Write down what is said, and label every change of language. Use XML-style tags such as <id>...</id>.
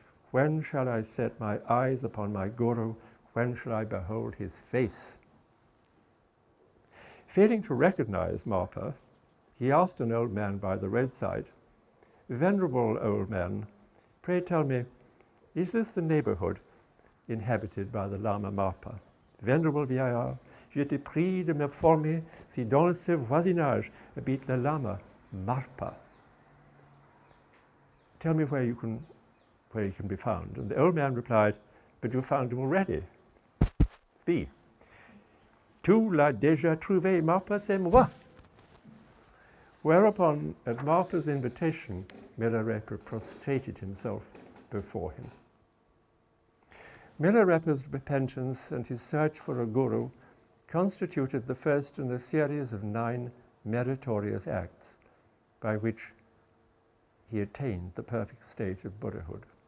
<en>When shall I set my eyes upon my Guru? When shall I behold his face? Failing to recognize Marpa, he asked an old man by the roadside, Venerable old man, pray tell me, is this the neighborhood inhabited by the Lama Marpa?</en> <fr>Venerable vieillard, je te prie de m'informer si dans ce voisinage habite le Lama Marpa.</fr> <en>Tell me where you can be found. And the old man replied, but you found him already.</en> <fr>See, tu l'as déjà trouvé, Marpa, c'est moi.</fr> <en>Whereupon, at Marpa's invitation, Milarepa prostrated himself before him. Milarepa's repentance and his search for a guru constituted the first in a series of 9 meritorious acts by which he attained the perfect state of Buddhahood.</en>